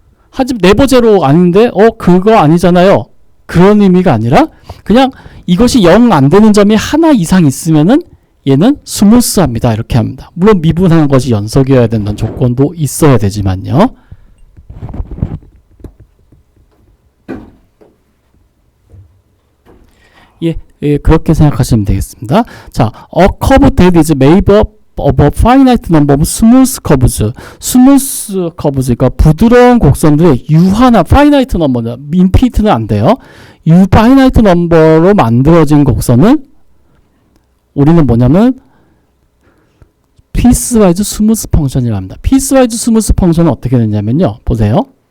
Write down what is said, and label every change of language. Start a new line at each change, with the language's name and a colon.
Korean: 하지만 네버 제로 아닌데 그거 아니잖아요. 그런 의미가 아니라 그냥 이것이 0 안 되는 점이 하나 이상 있으면은 얘는 스무스합니다. 이렇게 합니다. 물론 미분하는 것이 연속이어야 된다는 조건도 있어야 되지만요. 예, 그렇게 생각하시면 되겠습니다.
English: 자, a curve that is made up of a finite number of smooth curves.
Korean: 스무스 커브즈, 그러니까 부드러운 곡선들의 유한한 finite number는 infinite는 안 돼요. finite number로 만들어진 곡선은 우리는 뭐냐면 piecewise smooth 펑션이라고 합니다. piecewise smooth 펑션은 어떻게 되냐면요. 보세요.